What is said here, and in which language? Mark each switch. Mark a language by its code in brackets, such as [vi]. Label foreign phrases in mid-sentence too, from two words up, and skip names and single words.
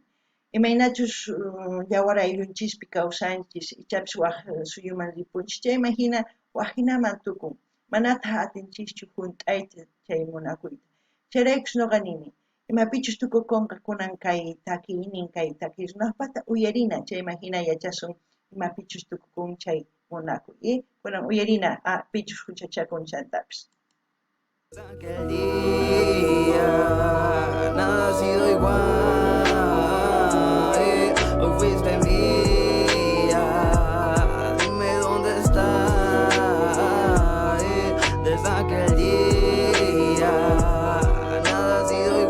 [qu] Imaynachus yawar ayllunchispi kawsanchis ichapis waq suyuman ripunchis chay imagina wajinaman tukun manataq atinchischu junt'ayta chay munakuyta. Chayraykus ñuqa nini imapichus tukukunqa kunan kay takiynin kay takiy runaqpata uyarina chay imagina yachasun imapichus tukukun chay munakuy y kunan uyarina pichus huchachakunchantapis. [es] Aquel día nada ha sido igual, hoy fuiste mía, dime dónde estás, desde aquel día nada ha sido